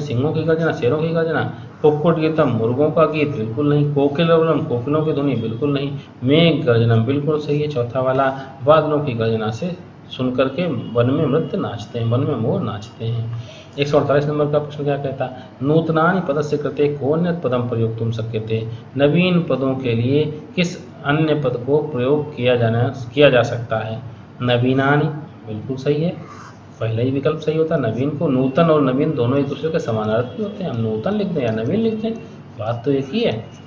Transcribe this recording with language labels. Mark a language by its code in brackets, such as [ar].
[hi] सिंहों की गर्जना, शेरों की गर्जना। कुक्कुट गीतम, मुर्गों का गीत, बिल्कुल नहीं। कोकिलवलम, कोकिलों की ध्वनि, बिल्कुल नहीं। मेघ गर्जनम, बिल्कुल सही है चौथा वाला। बादलों की गर्जना से सुनकर के वन में नृत्य नाचते हैं, वन में मोर नाचते हैं। 148 नंबर का प्रश्न क्या कहता? [sa] नूतनानि पदस्य कृते कोन्यत् पदम प्रयोक्तुं शक्यते। [hi] नवीन पदों के लिए किस अन्य पद को प्रयोग किया जा सकता है? नवीनानि, बिल्कुल सही है, पहला ही विकल्प सही होता। नवीन को, नूतन और नवीन दोनों एक दूसरे के समानार्थी होते हैं। हम नूतन लिख दें या नवीन लिख दें, बात तो एक ही है।